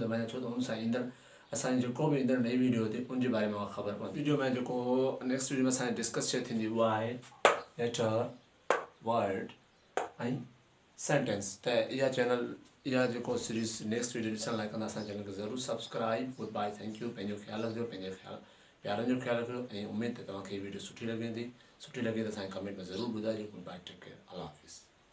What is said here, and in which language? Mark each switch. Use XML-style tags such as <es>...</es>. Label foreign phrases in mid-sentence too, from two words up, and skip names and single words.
<sd>दॿाइजो छो त उन सां ईंदड़ असांजी जेको बि ईंदड़ नई वीडियो हुजे उनजे बारे में ख़बर पवंदी वीडियो में जेको</sd> <en>next video</en> <sd>में असांजी डिस्कस शइ थींदी उहा आहे</sd> <en>letter word</en> <sd>ऐं सेंटेंस त इहा जेको सीरीज़</sd> <en>next video</en> <sd>ॾिसण लाइ कंदा असांजे चैनल खे ज़रूरु सब्सक्राइब</sd> <en>good bye thank you</en> <sd>पंहिंजो ख़्यालु रखिजो पंहिंजे प्यारनि जो ख़्यालु रखिजो ऐं उमेद त तव्हांखे हीअ वीडियो सुठी लॻी त असांखे कमेंट में ज़रूरु ॿुधाइजो</sd> <en>good bye take care</en> <sd>अल्लाह हाफ़िज़</sd>